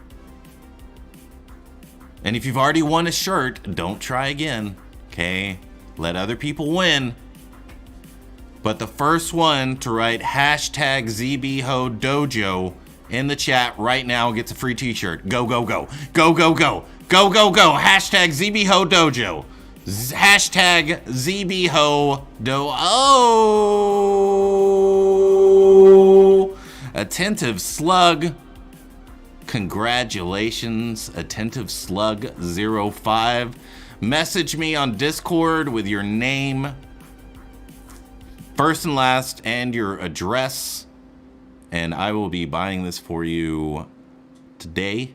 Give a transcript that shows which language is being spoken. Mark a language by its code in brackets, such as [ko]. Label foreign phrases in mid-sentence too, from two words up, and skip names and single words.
[en] And if you've already won a shirt, don't try again. Okay? Let other people win. But the first one to write hashtag ZBHO Dojo in the chat right now gets a free t-shirt. Go, go, go. Go, go, go. Go, go, go. Hashtag ZBHO Dojo. Hashtag ZBHO Dojo. Oh! Attentive Slug. Congratulations, Attentive Slug 05. Message me on Discord with your name, first and last, and your address, and I will be buying this for you today.